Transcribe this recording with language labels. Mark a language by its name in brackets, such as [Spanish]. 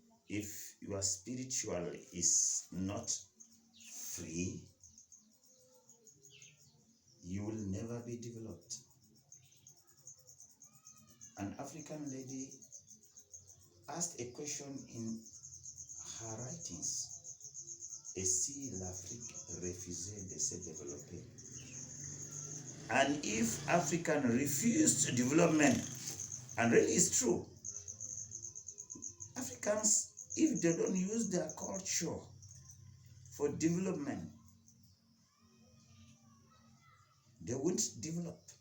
[English] If your spiritual is not free, you will never be developed. An African lady asked a question in her writings. [French] Et si l'Afrique refusait de se développer? [English] And if African refused development, and really it's true, Africans, if they don't use their culture for development, they won't develop.